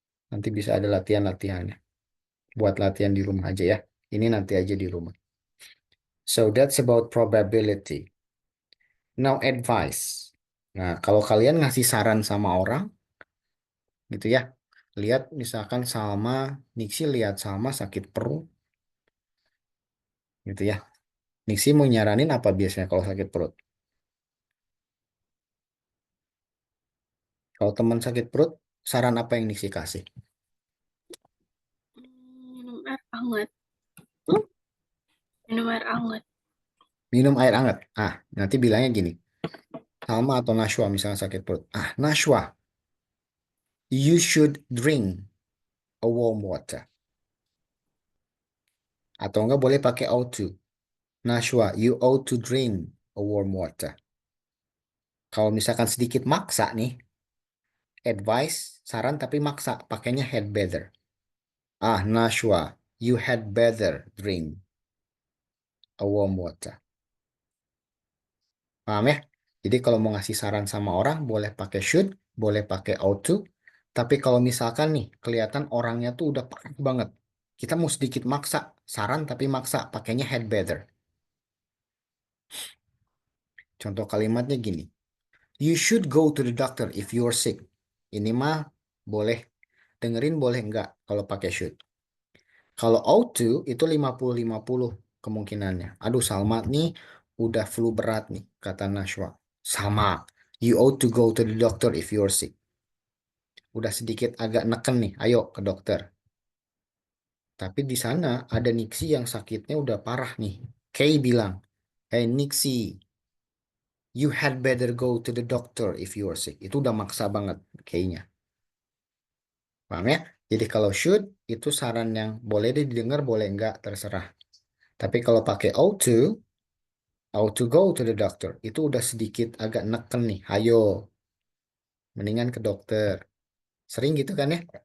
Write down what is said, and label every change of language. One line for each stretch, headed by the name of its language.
Indonesian: Nanti bisa ada latihan-latihannya. Buat latihan di rumah aja ya. Ini nanti aja di rumah.
English: So that's about probability. Now advice.
Indonesian: Nah, kalau kalian ngasih saran sama orang, gitu ya. Lihat misalkan Salma, Nixie lihat Salma sakit perut. Gitu ya. Nixie mau nyaranin apa biasanya kalau sakit perut? Kalau teman sakit perut, saran apa yang Nixie kasih? Minum air hangat. Minum air hangat. Minum air hangat. Nanti bilangnya gini. Salma atau Nashwa misalnya sakit perut.
English: Nashwa, you should drink a warm water.
Indonesian: Atau enggak boleh pakai ought to.
English: Nashwa, you ought to drink a warm water.
Indonesian: Kalau misalkan sedikit maksa nih, advice, saran tapi maksa, pakainya had better.
English: Nashwa, you had better drink a warm water.
Indonesian: Paham ya? Jadi kalau mau ngasih saran sama orang, boleh pakai should, boleh pakai ought to. Tapi kalau misalkan nih, kelihatan orangnya tuh udah parah banget. Kita mau sedikit maksa, saran tapi maksa, pakainya had better. Contoh kalimatnya gini.
English: You should go to the doctor if you're sick.
Indonesian: Ini mah boleh. Dengerin boleh enggak kalau pakai should. Kalau ought to itu 50-50 kemungkinannya. Aduh, Salma nih udah flu berat nih, kata Nashwa. Sama.
English: You ought to go to the doctor if you're sick.
Indonesian: Udah sedikit agak neken nih, ayo ke dokter. Tapi di sana ada Nixie yang sakitnya udah parah nih. Kay bilang,
English: hey Nixie, you had better go to the doctor if you're sick.
Indonesian: Itu udah maksa banget kayaknya. Paham ya? Jadi kalau should itu saran yang boleh deh didengar, boleh enggak, terserah. Tapi kalau pakai
English: ought to go to the doctor,
Indonesian: itu udah sedikit agak neken nih. Ayo, mendingan ke dokter. Sering gitu kan ya?